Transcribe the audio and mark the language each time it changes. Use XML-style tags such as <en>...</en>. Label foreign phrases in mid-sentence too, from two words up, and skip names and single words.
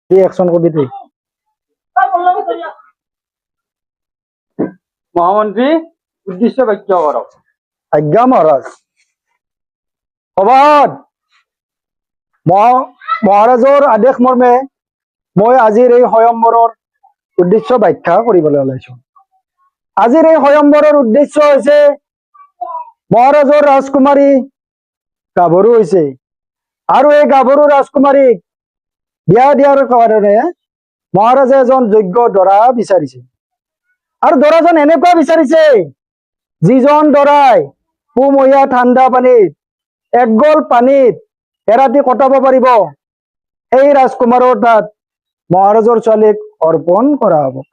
<bn>অ্যাকশন করবি তুই। মহামন্ত্রী উদ্দেশ্য বাক্য করো। আজ্ঞা মহারাজ।</bn> <as>সভাত মহাৰাজৰ আদেশ মৰ্মে মই আজিৰ এই স্বয়ম্বৰৰ উদ্দেশ্য ব্যাখ্যা কৰিবলৈ ওলাইছো। আজিৰ এই স্বয়ম্বৰৰ উদ্দেশ্য হৈছে মহাৰাজৰ ৰাজকুমাৰী গাভৰু হৈছে আৰু এই গাভৰু ৰাজকুমাৰীক বিয়া দিয়াৰ কাৰণে মহাৰাজে এজন যোগ্য দৰা বিচাৰিছে আৰু দৰাজন এনেকুৱা বিচাৰিছে যিজন দৰাই পুমহীয়া ঠাণ্ডা পানীত একগল পানীত এৰাতি কটাব পাৰিব সেই ৰাজকুমাৰৰ তাত মহাৰাজৰ ছোৱালীক অৰ্পণ কৰা হ'ব।</as>